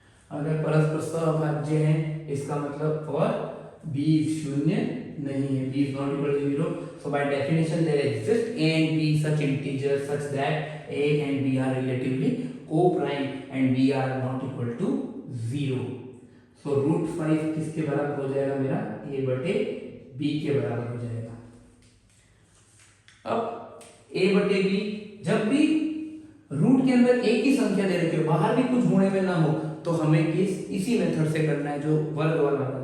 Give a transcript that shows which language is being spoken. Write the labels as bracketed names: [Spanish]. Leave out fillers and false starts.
[Hindi] अगर परस्पर सहअभाज्य है इसका मतलब और b शून्य नहीं है, [English] b is not equal to 0. So by definition there exists a and b such integers such that a and b are relatively co-prime and b are not equal to 0. [Hindi] So root 5 किसके बराबर हो जाएगा मेरा, a बटे b के बराबर हो जाएगा। अब a बटे b, जब भी रूट के अंदर एक ही संख्या दे रखी हो, बाहर भी कुछ होने में ना हो, तो हमें इसी मेथड से करना है जो वर्ग वाला है।